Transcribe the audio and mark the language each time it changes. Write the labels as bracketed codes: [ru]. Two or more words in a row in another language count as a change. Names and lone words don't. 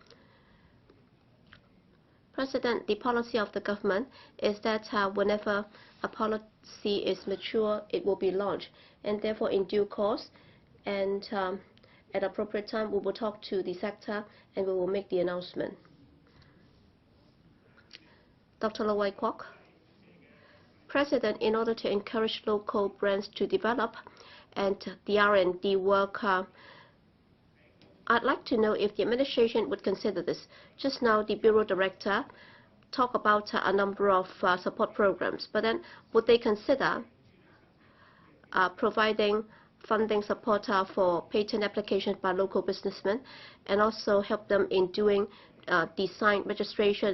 [en] President, the policy of the government is that whenever a policy is mature, it will be launched, and therefore in due course and at appropriate time we will talk to the sector and we will make the announcement. Dr. Lo Wai-kwok. President, in order to encourage local brands to develop and the R&D work, I'd like to know if the administration would consider this. Just now, the Bureau Director talked about a number of support programs, but then would they consider providing funding support for patent applications by local businessmen and also help them in doing design registration?